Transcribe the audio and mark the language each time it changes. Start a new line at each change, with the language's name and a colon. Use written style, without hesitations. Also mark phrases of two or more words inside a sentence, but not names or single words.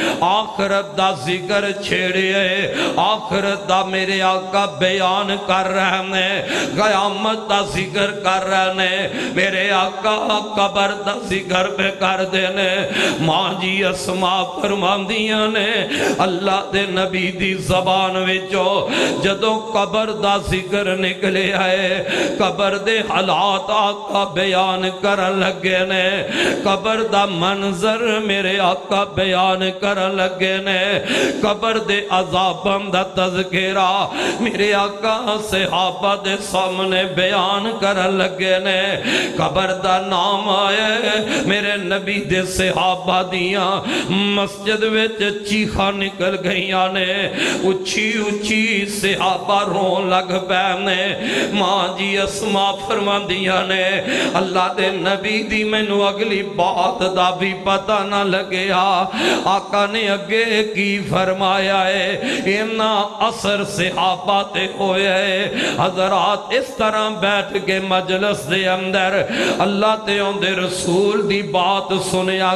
Punjabi: آخرت دا ذکر چھیڑے آخرت دا میرے آقا بیان کر رہے نے قیامت دا ذکر کر رہے نے میرے آقا قبر دا ذکر پہ کر دینے ماں جی اسماء فرمان دیا نے اللہ دے نبی دی زبان وچو جدوں قبر دا ذکر نکلے آئے قبر دے حالات آقا بیان کرن لگے نے قبر دا منظر میرے آقا بیان کرن لگے نے قبر دے عذابم دا تذکرہ میرے آقا صحابہ دے سامنے بیان کرن لگے نے قبر دا نام آئے میرے نبی دے صحابہ دیاں مسجد وچ چیخا نکل گئیاں نے اچھی اچھی صحابہ رون لگ پینے ماں جی اسماء فرمان دیا نے اللہ دے نبی دی مینو اگلی بات دا بھی پتہ نہ لگیا آقا نے اگے کی فرمایا ہے اینا اثر صحابہ تے ہوئے حضرات اس طرح بیٹھ کے مجلس دے اندر اللہ تے اندے رسول دی بات سنیا